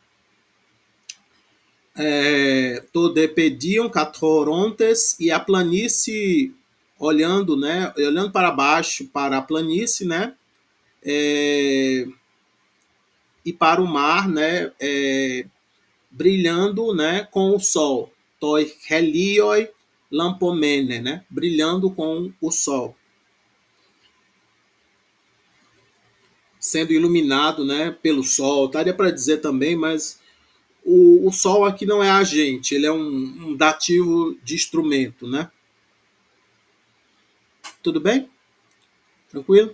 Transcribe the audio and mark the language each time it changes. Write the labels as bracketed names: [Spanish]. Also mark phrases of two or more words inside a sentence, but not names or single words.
[Portuguese] Todepediam Catorontes, e a planície olhando, né? Olhando para baixo, para a planície, né? E para o mar, né? Brilhando, né? Com o sol. [Greek] τῷ ἡλίῳ λαμπομένη, [Portuguese] né? Brilhando com o sol. Sendo iluminado, né? Pelo sol. Daria para dizer também, mas o sol aqui não é agente, ele é um dativo de instrumento, né? Tudo bem? Tranquilo?